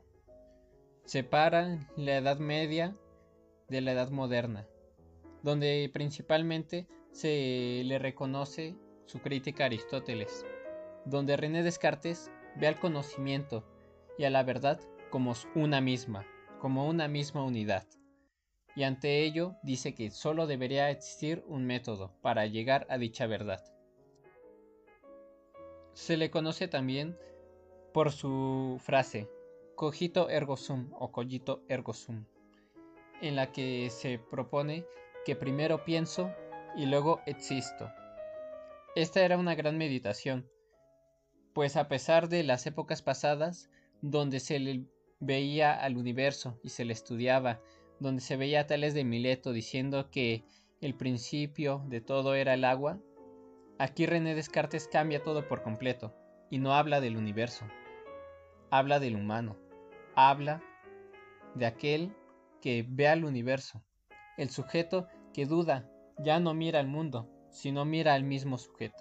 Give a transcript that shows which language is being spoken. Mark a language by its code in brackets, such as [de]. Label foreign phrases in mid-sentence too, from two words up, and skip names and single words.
[es] Separa la Edad Media de la Edad Moderna, donde principalmente se le reconoce su crítica a Aristóteles, donde René Descartes ve al conocimiento y a la verdad como una misma unidad, y ante ello dice que solo debería existir un método para llegar a dicha verdad. Se le conoce también por su frase [la] cogito ergo sum [es] o [la] cogito ergo sum, [es] en la que se propone que primero pienso y luego existo. Esta era una gran meditación, pues a pesar de las épocas pasadas, donde se le veía al universo y se le estudiaba, donde se veía a Tales de Mileto diciendo que el principio de todo era el agua, aquí René Descartes cambia todo por completo, y no habla del universo, habla del humano, habla de aquel que ve al universo, el sujeto que duda, ya no mira al mundo, sino mira al mismo sujeto.